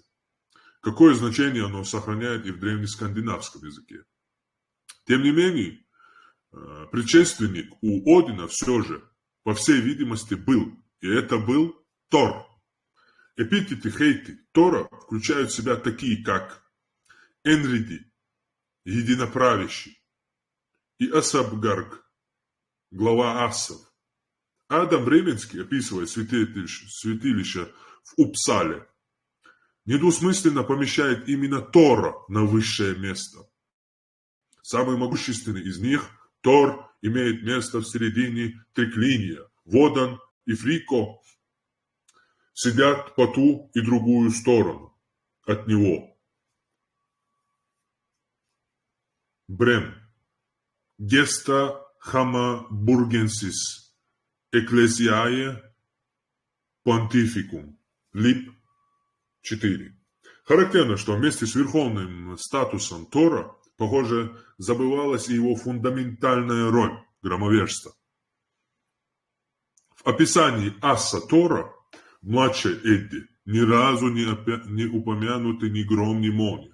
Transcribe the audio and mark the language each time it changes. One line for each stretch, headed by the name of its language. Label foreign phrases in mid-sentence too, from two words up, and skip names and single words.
Russian: Какое значение оно сохраняет и в древнескандинавском языке. Тем не менее, предшественник у Одина все же, по всей видимости, был, и это был Тор. Эпитеты Хейти Тора включают в себя такие, как Энриди, единоправящий, и Асабгарг, глава ассов. Адам Бременский, описывая святилище в Упсале, недвусмысленно помещает именно Тора на высшее место. Самый могущественный из них, Тор, имеет место в середине триклиния. Водан и Фрико сидят по ту и другую сторону от него. Брем.
Latin: Gesta Hamma burgensis ecclesiae pontificum. Лип 4.
Russian: Характерно, что вместе с верховным статусом Тора, похоже, забывалась и его фундаментальная роль громовержца. В описании аса Тора, младшей Эдди, ни разу не упомянуты ни гром, ни молния.